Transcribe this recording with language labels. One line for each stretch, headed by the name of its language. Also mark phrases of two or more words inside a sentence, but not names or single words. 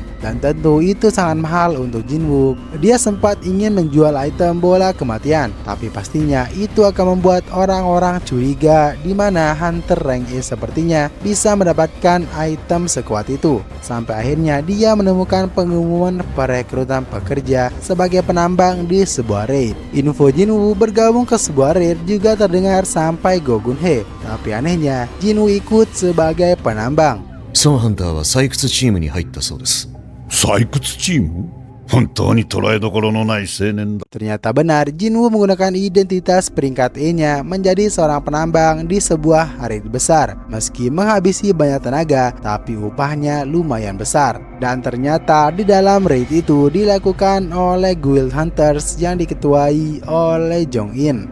Indonesian: Dan tentu itu sangat mahal untuk Jinwoo. Dia sempat ingin menjual item bola kematian, tapi pastinya itu akan membuat orang-orang curiga di mana hunter rank E sepertinya bisa mendapatkan item sekuat itu. Sampai akhirnya dia menemukan pengumuman perekrutan pekerja sebagai penambang di sebuah raid. Info Jinwoo bergabung ke sebuah raid juga terdengar sampai Go Gun-hee. Tapi anehnya, Jinwoo ikut sebagai penambang.
Japanese: ソンハンターは採掘チームに入ったそうです。採掘チーム？本当に捉えどころのない青年だ。
Indonesian: Ternyata benar, Jinwoo menggunakan identitas peringkat E-nya menjadi seorang penambang di sebuah raid besar. Meski menghabisi banyak tenaga, tapi upahnya lumayan besar. Dan ternyata di dalam raid itu dilakukan oleh Guild Hunters yang diketuai oleh Jong-in.